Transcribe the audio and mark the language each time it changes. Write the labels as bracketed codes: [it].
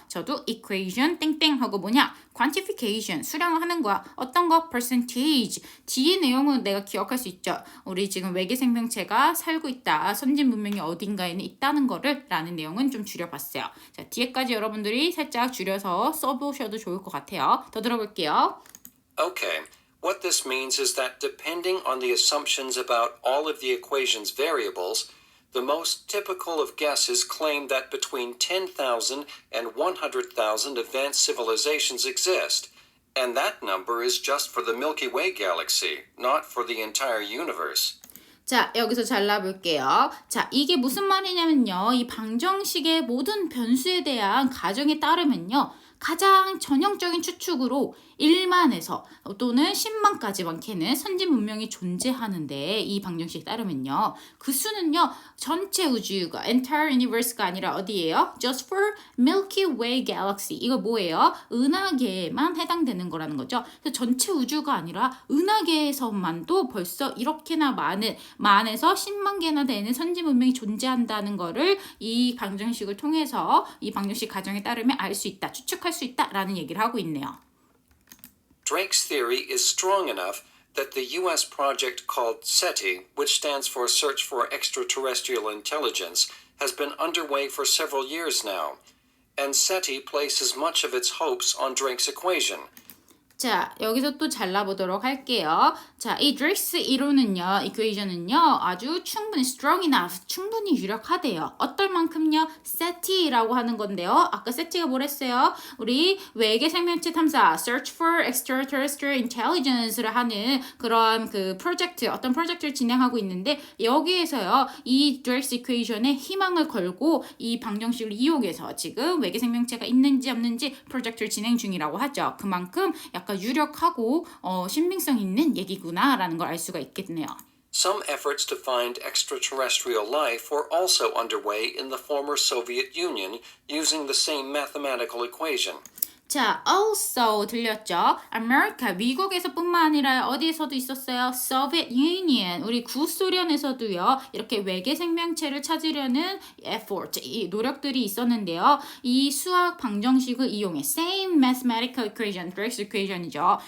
[ko] 저도 equation 땡땡 하고 뭐냐? quantification, 수량화하는 거야. 어떤 거? percentage. 뒤에 내용은 내가 기억할 수 있죠. 우리 지금 외계 생명체가 살고 있다. 선진 문명이 어딘가에는 있다는 거를 라는 내용은 좀 줄여봤어요. 자, 뒤에까지 여러분들이 살짝 줄여서 써보셔도 좋을 것 같아요. 더 들어볼게요. [en] Okay, what this means is that depending on the assumptions about all of the equation's variables, the most typical of guesses claim that between 10,000 and 100,000 advanced civilizations exist. And that number is just for the Milky Way galaxy, not for the entire universe. [ko] 자, 여기서 잘라볼게요. 자, 이게 무슨 말이냐면요. 이 방정식의 모든 변수에 대한 가정에 따르면요. 가장 전형적인 추측으로 1만에서 또는 10만까지 많게는 선진 문명이 존재하는데 이 방정식에 따르면요. 그 수는요. 전체 우주가 [en] entire universe [ko] 가 아니라 어디예요? [en] Just for Milky Way galaxy. [ko] 이거 뭐예요? 은하계에만 해당되는 거라는 거죠. 그래서 전체 우주가 아니라 은하계에서만도 벌써 이렇게나 만에서 10만 개나 되는 선진 문명이 존재한다는 거를 이 방정식을 통해서 이 방정식 가정에 따르면 알 수 있다. 추측할 수 있다라는 얘기를 하고 있네요. [en] Drake's theory is strong enough that the U.S. project called SETI, which stands for Search for Extraterrestrial Intelligence, has been underway for several years now. And SETI places much of its hopes on Drake's equation. [ko] 자, 여기서 또 잘라보도록 할게요. 자, 이 드레이크스 이론은요, 이퀘이션은요, 아주 충분히 [en] strong enough, [ko] 충분히 유력하대요. 어떨 만큼요? SETI라고 하는 건데요. 아까 SETI가 뭐랬어요? 우리 외계 생명체 탐사, Search for Extraterrestrial Intelligence를 하는 그런 그 프로젝트, 어떤 프로젝트를 진행하고 있는데 여기에서요, 이 드레이크스 이퀘이션에 희망을 걸고 이 방정식을 이용해서 지금 외계 생명체가 있는지 없는지 프로젝트를 진행 중이라고 하죠. 그만큼 약간 유력하고 신빙성 있는 얘기구나라는 걸 알 수가 있겠네요. [en] Some efforts to find extraterrestrial life were also underway in the former Soviet Union using the same mathematical equation. [ko] 자, also 들렸죠? America, 미국에서뿐만 아니라 어디에서도 있었어요? Soviet Union, 우리 구소련에서도요. 이렇게 외계 생명체를 찾으려는 effort, 이 노력들이 있었는데요. 이 수학 방정식을 이용해 [en] same mathematical equation, [ko] Drake's equation이죠.